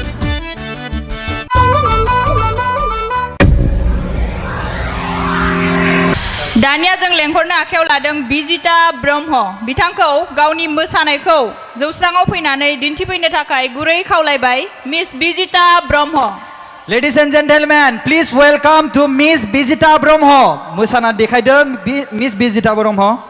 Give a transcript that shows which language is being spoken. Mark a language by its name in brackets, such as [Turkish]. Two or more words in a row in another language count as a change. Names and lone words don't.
[Bodo] दानिया जों लेंहरनो आखायाव लादों बिजिता ब्रह्म बिथांखौ गावनि मोसानायखौ जौस्राङाव फैनानै दिन्थिफैनो थाखाय गुरै खावलायबाय मिस बिजिता ब्रह्म [English] Ladies and gentlemen, please welcome to Miss Bijita Brahmo. [Bodo] मोसाना देखायदो Miss Bijita Brahmo.